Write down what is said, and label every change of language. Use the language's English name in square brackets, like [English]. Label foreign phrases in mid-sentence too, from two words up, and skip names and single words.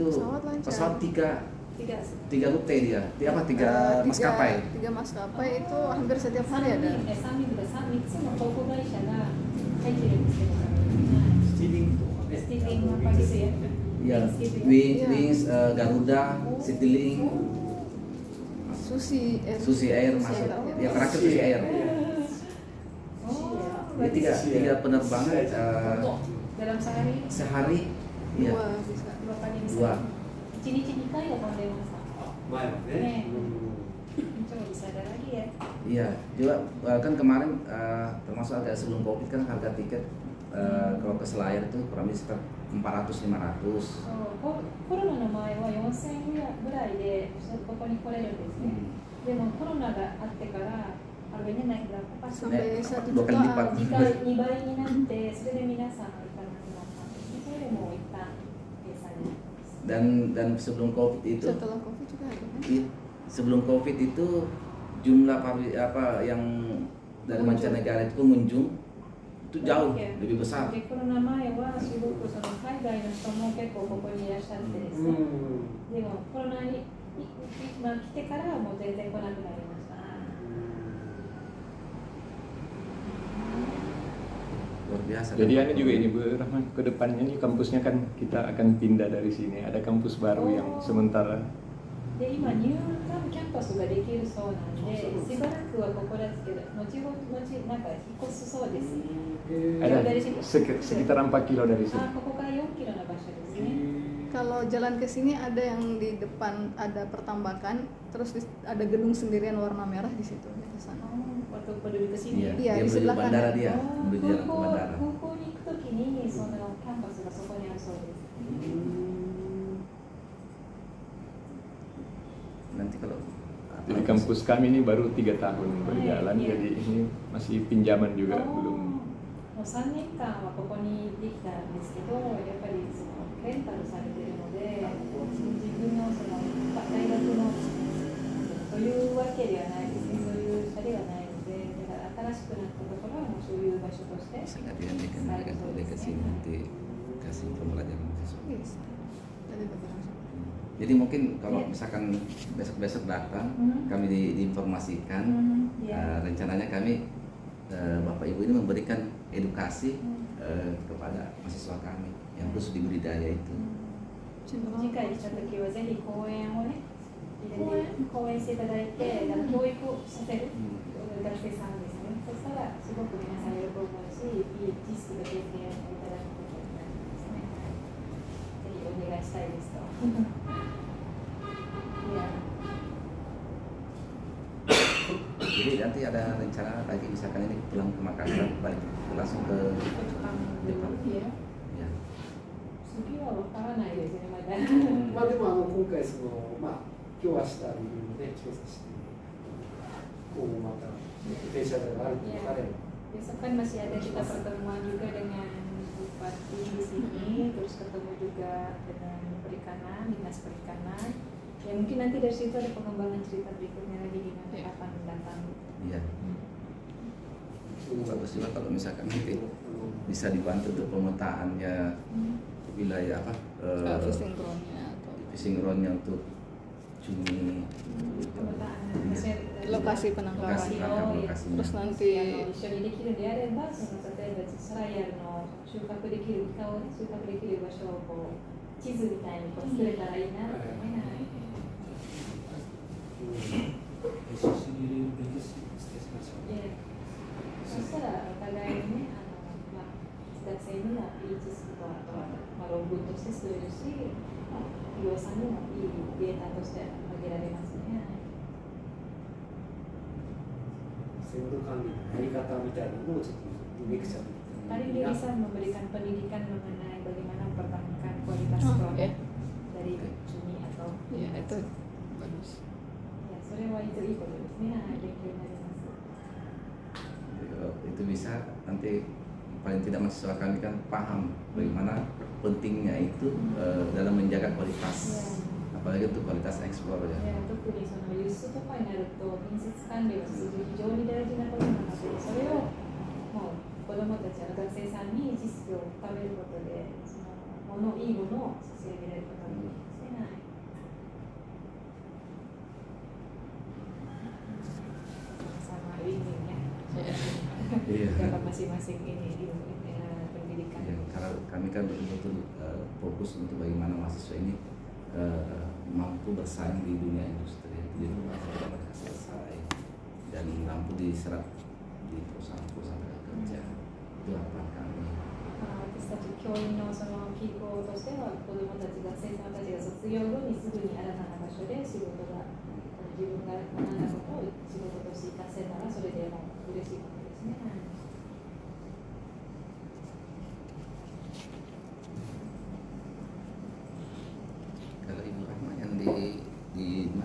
[Indonesian] Pesawat lancar. pesawat Tiga. tiga rute dia apa tiga maskapai. 3 maskapai itu hampir setiap hari ada. [Japanese] 3 つの航空会社が入ってるんですけど、スティーリングとかね。 [Indonesian] スティーリング apa gitu ya? Ya, Wings gitu ya. Wings, Garuda, Citylink, Susi Air masuk. Ya terakhir Susi Air. Oh, Ya, tiga penerbangan dalam sehari. Iya. 2 bisa. 2 kali bisa. 2. [Japanese] 1 日2回は飛んでました。前はね。 [Indonesian] Coba bisa ada lagi ya. Iya, juga kan kemarin termasuk agak sebelum COVID kan harga tiket kalau ke Selayar itu kurang lebih sekitar 400-500. [Japanese] そうコロナの前は4000円ぐらいでここに来れるんですね。でもコロナがあってから [Indonesian] harganya naik berapa pas? Sampai 1 dua kali lipat. [Japanese] 2 倍になって、それで皆さんが行かなくなったんですね。それでもう一旦計算に。 [Indonesian] Dan sebelum COVID itu, Setelah Covid juga ada kan? sebelum COVID itu jumlah yang dari mancanegara itu pengunjung itu jauh lebih besar. [Japanese] でコロナ前はすごくその海外の人も結構ここにいらっしゃってですね。でもコロナに来てからはもう全然来なくなりました。 [Indonesian] Luar biasa. Jadi ada juga ini Bu Rahman, ke depannya nih kampusnya kan kita akan pindah dari sini. Ada kampus baru yang sementara. [Japanese] で今ニュータウンキャンパスができるそうなんで、しばらくはここですけど、後々なんか引っ越すそうです。 [Indonesian] Ada sekitar 4 kilo dari sini. [Japanese] ここから4キロの場所ですね。 [Indonesian] Kalau jalan ke sini ada yang di depan ada pertambakan, terus ada gedung sendirian warna merah di situ di sana. Waktu penduduk ke sini. Dia Iya, di menuju sebelah bandara kanan. dia, menuju jalan ke bandara. [Japanese] 高校に行くときにそのキャンパスがそこにあるそうです。 [Indonesian] Nanti kalau Jadi kampus kami ini baru 3 tahun berjalan, jadi ini masih pinjaman juga belum. [Japanese] もう3年間はここにできたんですけど、やっぱりそのレンタルされているので、自分のその大学のというわけではないですね、そういう車ではないので、だから新しくなったところはもうそういう場所として [Indonesian] sangat diandaikan mereka ke sini nanti kasih pembelajaran mahasiswa. Bisa. Dari beberapa. Jadi mungkin kalau misalkan besok-besok datang, kami diinformasikan. Rencananya kami Bapak Ibu ini memberikan edukasi kepada mahasiswa kami yang khusus di budidaya itu. [Japanese] 次回来た時はぜひ講演をね、講演していただいて、教育をさせる学生さんですね。そしたらすごく皆さん喜ぶし、いい知識が経験をいただくことになりますね。ぜひお願いしたいですと。 [Indonesian] Jadi nanti ada rencana lagi misalkan ini pulang ke Makassar, balik langsung ke Jepang. Ya. [Japanese] 次はわからないですね、まだ。まあでも今回その今日明日いろいろね調査して、こうまた電車があると分かれば。 [Indonesian] Besok kan masih ada kita pertemuan juga dengan Bupati di sini, terus ketemu juga dengan perikanan, dinas perikanan. Ya mungkin nanti dari situ ada pengembangan cerita berikutnya lagi gimana kapan datang. Iya. Bagus juga kalau misalkan nanti bisa dibantu untuk pemetaannya wilayah [English] Fishing ground- [Indonesian] nya atau [English] fishing ground- [Indonesian] nya untuk cumi, pemetaan lokasi penangkapan. Terus nanti [Japanese] 一緒にできるであれば、その例えばスライヤルの収穫できるイカをね、収穫できる場所をこう地図みたいにこう作れたらいいなと思いながら。そしたらお互いにね、学生にはいい知識とあとは、論文として作れるし、企業さんにもいいデータとして挙げられますね。制度管理のやり方みたいなのをちょっとレクチャー [Indonesian] Paling dia bisa memberikan pendidikan mengenai bagaimana mempertahankan kualitas produk dari cumi atau ya itu bagus. Ya, [Japanese] それはいいことですね。勉強になります。 [Indonesian] Itu bisa nanti paling tidak mahasiswa kami kan paham bagaimana pentingnya itu dalam menjaga kualitas, apalagi untuk kualitas ekspor ya. [Japanese] 特にその輸出とかになると品質管理は非常に大事なことなので、それをもう子どもたちや学生さんに知識を深めることで、そのいいものを差し上げられることができますね。 [Indonesian] Sama win-win ya. Dapat masing-masing ini di pendidikan. Ya, karena kami kan betul-betul fokus untuk bagaimana mahasiswa ini mampu bersaing di dunia industri, jadi mereka selesai dan mampu diserap di perusahaan-perusahaan kerja. Itu harapan kami. [Japanese] 私たち教員のその希望としては、子どもたち、学生さんたちが卒業後にすぐに新たな場所で仕事が、自分が学んだことを仕事として活かせたら、それでも嬉しいことですね。 [Indonesian] Kalau Ibu Rahma yang di mana?